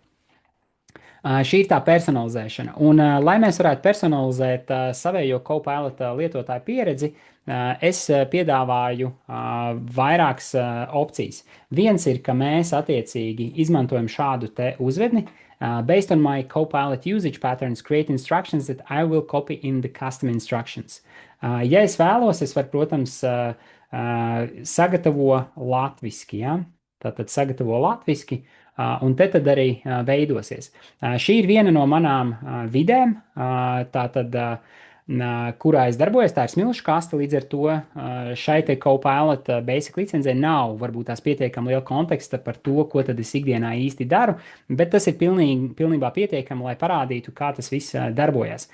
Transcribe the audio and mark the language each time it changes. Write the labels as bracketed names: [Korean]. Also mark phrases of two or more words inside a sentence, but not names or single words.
[Latvian] Šī ir tā personalizēšana. Un, lai mēs varētu personalizēt savējo Copilot lietotāju pieredzi, es piedāvāju vairākas opcijas. Viens ir, ka mēs attiecīgi izmantojam šādu te uzvedni. [English] Based on my Copilot usage patterns, create instructions that I will copy in the custom instructions. [Latvian] Ja es vēlos, es varu, protams, sagatavo latviski. Ja? Tātad sagatavo latviski. Un te tad arī veidosies. Šī ir viena no manām vidēm, tātad, kurā es darbojos, tā ir smilšu kaste, līdz ar to šai te Copilot basic licencē nav varbūt tās pietiekami liela konteksta par to, ko tad es ikdienā īsti daru, bet tas ir pilnībā pietiekami, lai parādītu, kā tas viss darbojas.